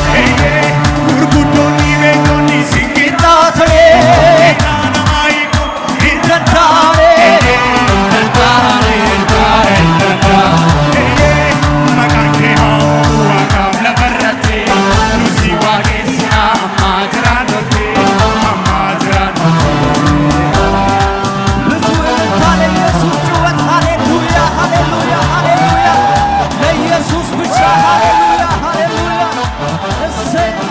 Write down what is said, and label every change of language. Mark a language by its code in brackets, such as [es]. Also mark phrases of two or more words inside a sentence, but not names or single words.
[om] Eeyyee, gurguddoonni beektonni si qixxaatanii, hidhaa namaa hiiku hin danda'an. Eeyyee, hin danda'an. Hin danda'an. Hin danda'an. Eeyyee, maqaan kee haa Waaqaaf lafa irratti. Nus si waaqessina amma jiraannutti, amma jiraannutti. [am] ብዙ እልልታ ለኢየሱስ፣ ጩኸት ሃሌሉያ፣ ሃሌሉያ፣ ሃሌሉያ። ለኢየሱስ ብቻ ሃሌሉያ፣ ሃሌሉያ። እሰይ።